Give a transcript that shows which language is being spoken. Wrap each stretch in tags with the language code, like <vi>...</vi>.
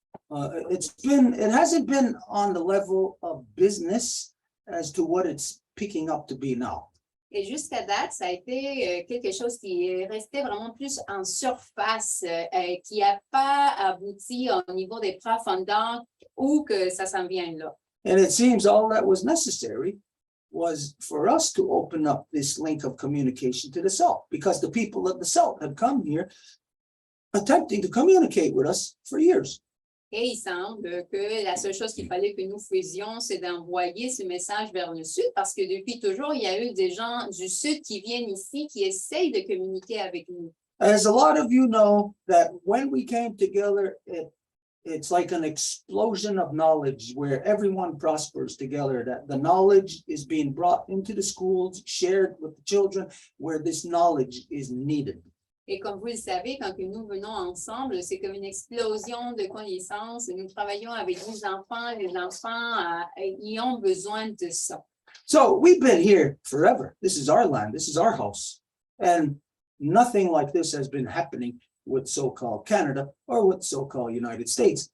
<en>It hasn't been on the level of business as to what it's picking up to be now.</en> <fr>Et jusqu'à date, ça a été quelque chose qui est resté vraiment plus en surface, qui n'a pas abouti au niveau des profondeurs où que ça s'en vient là.</fr> <en>And it seems all that was necessary was for us to open up this link of communication to the South, because the people of the South had come here attempting to communicate with us for years.</en> <fr>Et il semble que la seule chose qu'il fallait que nous faisions, c'est d'envoyer ce message vers le Sud, parce que depuis toujours, il y a eu des gens du Sud qui viennent ici, qui essayent de communiquer avec nous.</fr> <en>As a lot of you know, that when we came together, it's like an explosion of knowledge where everyone prospers together, that the knowledge is being brought into the schools, shared with the children, where this knowledge is needed.</en> <fr>Et comme vous le savez, quand que nous venons ensemble, c'est comme une explosion de connaissances. Nous travaillons avec les enfants ils ont besoin de ça.</fr> <en>So we've been here forever. This is our land. This is our house. And nothing like this has been happening with so-called Canada or with so-called United States.</en>